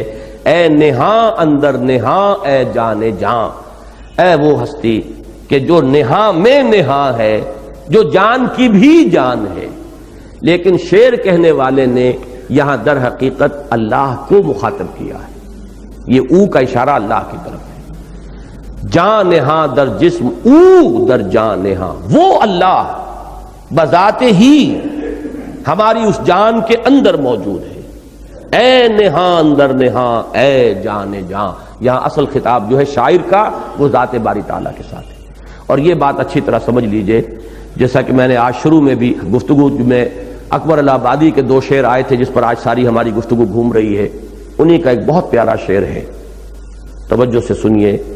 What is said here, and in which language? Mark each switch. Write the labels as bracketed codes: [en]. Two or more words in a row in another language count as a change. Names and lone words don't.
[fa] اے نہاں اندر نہاں اے جان جان، [ur] اے وہ ہستی کہ جو نہاں میں نہاں ہے، جو جان کی بھی جان ہے. لیکن شعر کہنے والے نے یہاں در حقیقت اللہ کو مخاطب کیا ہے. یہ او کا اشارہ اللہ کی طرف ہے. [fa] جان ہاں در جسم او در جان ہاں، [ur] وہ اللہ بذات ہی ہماری اس جان کے اندر موجود ہے. [fa] اے نہاں اندر نہاں اے جان جان. [ur] یہاں اصل خطاب جو ہے شاعر کا وہ ذات باری تعالیٰ کے ساتھ ہے. اور یہ بات اچھی طرح سمجھ لیجئے، جیسا کہ میں نے آج شروع میں بھی گفتگو میں اکبر الہ آبادی کے 2 شعر آئے تھے جس پر آج ساری ہماری گفتگو گھوم رہی ہے، انہی کا ایک بہت پیارا شعر ہے، توجہ سے سنیے.